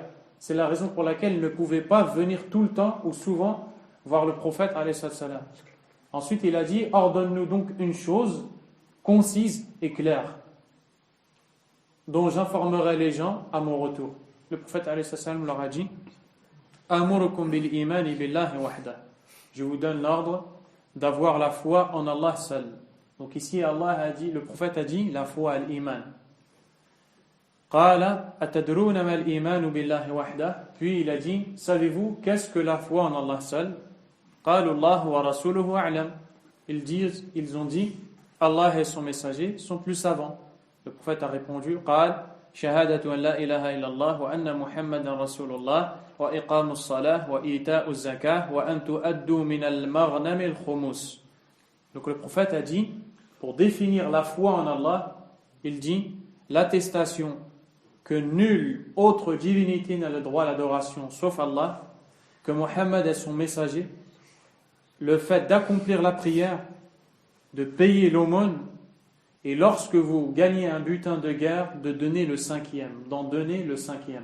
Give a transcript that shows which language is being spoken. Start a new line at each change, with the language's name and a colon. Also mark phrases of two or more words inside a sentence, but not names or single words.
French: C'est la raison pour laquelle ils ne pouvaient pas venir tout le temps ou souvent voir le prophète
Arabic: عليه السلام.
French: Ensuite il a dit, ordonne-nous donc une chose concise et claire dont j'informerai les gens à mon retour. Le prophète
Arabic: عليه السلام
French: leur a dit,
Arabic: آمركم بالإيمان بالله وحده,
French: je vous donne l'ordre d'avoir la foi en Allah seul. Donc ici Allah a dit, le prophète a dit la foi à l'iman.
Arabic: قال أتدرون ما الإيمان بالله وحده,
French: puis il a dit, savez-vous qu'est-ce que la foi en Allah seul?
Arabic: قالوا الله ورسوله أعلم,
French: ils ont dit, Allah et son messager sont plus savants. Le prophète a répondu,
Arabic: قال شهادة أن لا إله إلا الله وأن محمدا رسول الله وإقام الصلاة وإيتاء الزكاة وأن تؤدوا من المغنم الخمس.
French: Donc le prophète a dit, pour définir la foi en Allah, il dit l'attestation que nulle autre divinité n'a le droit à l'adoration sauf Allah, que Mohammed est son messager, le fait d'accomplir la prière, de payer l'aumône, et lorsque vous gagnez un butin de guerre, de donner le 5e, d'en donner le 5e.